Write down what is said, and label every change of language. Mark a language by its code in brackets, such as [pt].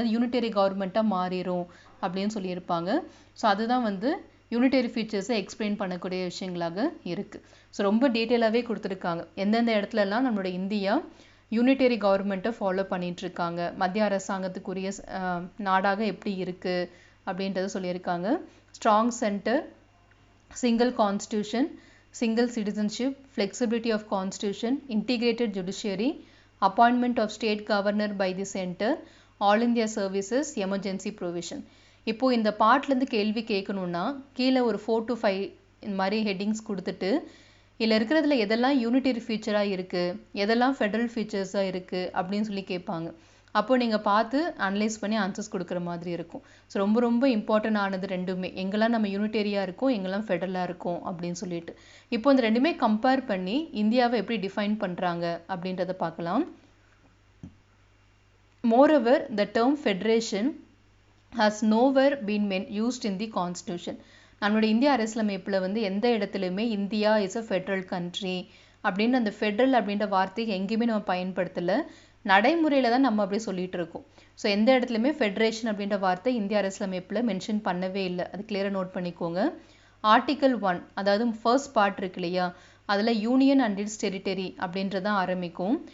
[ta] அதாவது யூனிட்டரி கவர்மெண்ட்டாக மாறிடும் அப்படின்னு சொல்லியிருப்பாங்க. ஸோ அதுதான் வந்து யூனிட்டரி ஃபீச்சர்ஸை எக்ஸ்பிளைன் பண்ணக்கூடிய விஷயங்களாக இருக்குது. ஸோ ரொம்ப டீட்டெயிலாகவே கொடுத்துருக்காங்க எந்தெந்த இடத்துலலாம் நம்மளோட இந்தியா யூனிட்டரி கவர்மெண்ட்டை ஃபாலோ பண்ணிகிட்ருக்காங்க, மத்திய அரசாங்கத்துக்குரிய நாடாக எப்படி இருக்குது அப்படின்றத சொல்லியிருக்காங்க. [en] Strong centre, single constitution, single citizenship, flexibility of constitution, integrated judiciary, appointment of state governor by the center, all India services, emergency provision. [ta] இப்போ இந்த பார்ட்லேருந்து கேள்வி கேட்கணுன்னா கீழே ஒரு 4 to 5 இந்த மாதிரி ஹெட்டிங்ஸ் கொடுத்துட்டு இதில் இருக்கிறதுல எதெல்லாம் யூனிட்டரி ஃபீச்சராக இருக்குது, எதெல்லாம் ஃபெடரல் ஃபீச்சர்ஸாக இருக்குது அப்படின்னு சொல்லி கேட்பாங்க. அப்போ நீங்கள் பார்த்து அனலைஸ் பண்ணி ஆன்சர்ஸ் கொடுக்குற மாதிரி இருக்கும். ஸோ ரொம்ப ரொம்ப இம்பார்ட்டன்ட் ஆனது ரெண்டுமே, எங்கெல்லாம் நம்ம யூனிட்டரியாக இருக்கோம் எங்கெல்லாம் ஃபெடரலாக இருக்கும் அப்படின்னு சொல்லிட்டு. இப்போ இந்த ரெண்டுமே கம்பேர் பண்ணி இந்தியாவை எப்படி டிஃபைன் பண்ணுறாங்க அப்படின்றத பார்க்கலாம். [en] Moreover, the term federation has nowhere been used in the constitution. [ta] நம்மளுடைய இந்திய அரசியலமைப்பில் வந்து எந்த இடத்துலையுமே India [en] is a federal country [ta] அப்படின்னு அந்த ஃபெடரல் அப்படின்ற வார்த்தையை எங்கேயுமே நம்ம பயன்படுத்தலை. நடைமுறையில் தான் நம்ம அப்படி சொல்லிட்டு இருக்கோம். ஸோ எந்த இடத்துலையுமே ஃபெடரேஷன் அப்படின்ற வார்த்தை இந்திய அரசியலமைப்பில் மென்ஷன் பண்ணவே இல்லை. அது கிளியராக நோட் பண்ணிக்கோங்க. ஆர்டிக்கல் 1, அதாவது ஃபர்ஸ்ட் பார்ட் இருக்கு இல்லையா, அதில் [en] union and its territory [ta] அப்படின்றதான் ஆரம்பிக்கும்.